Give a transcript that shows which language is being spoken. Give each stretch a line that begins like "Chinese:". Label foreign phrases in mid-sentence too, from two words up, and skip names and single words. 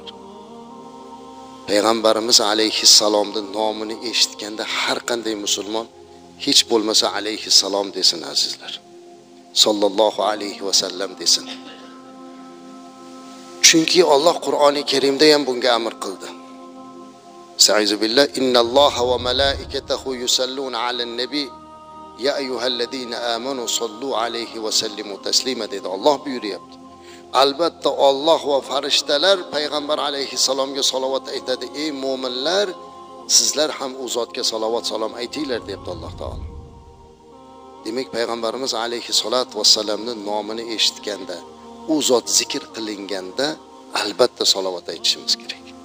Uzbek: Payg'ambarimiz alayhissalomning nomini eshitganda har qanday musulmon hech bo'lmasa alayhissalom desin azizlar.
Arabic: صلى الله عليه وسلم
Uzbek: desin. Chunki Alloh Qur'oni Karimda ham bunga amr qildi.
Arabic: أستعيذ بالله، إن الله وملائكته يصلون على النبي يا أيها الذين آمنوا صلوا عليه وسلموا تسليما
Uzbek: dedi. Alloh buyuryapti. Albatta Alloh va farishtalar payg'ambar alayhissalomga salovat aytadi. Ey mu'minlar, sizlar ham u zotga salovat salom aytinglar debdi Alloh taolo. Demak, payg'ambarimiz alayhissalot vassalamning nomini eshitganda, u zot zikr qilinganda albatta salovat aytishimiz kerak.